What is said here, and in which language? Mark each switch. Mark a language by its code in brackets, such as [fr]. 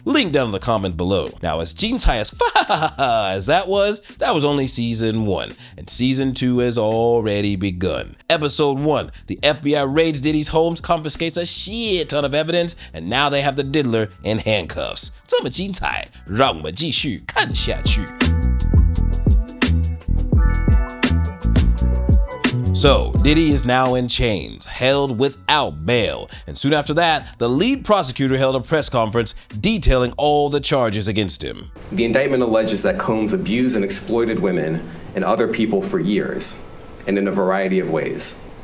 [en] Link down in the comment below. Now, as Jin Tai as that was only season 1, and season 2 has already begun. Episode 1, the FBI raids Diddy's homes, confiscates a shit ton of evidence, and now they have the diddler in handcuffs. [zh] 这么精彩，让我们继续看下去。 [en] So, Diddy is now in chains, held without bail, and soon after that, the lead prosecutor held a press conference detailing all the charges against him. The indictment alleges that Combs abused and exploited women and other people for years, and in a variety of ways.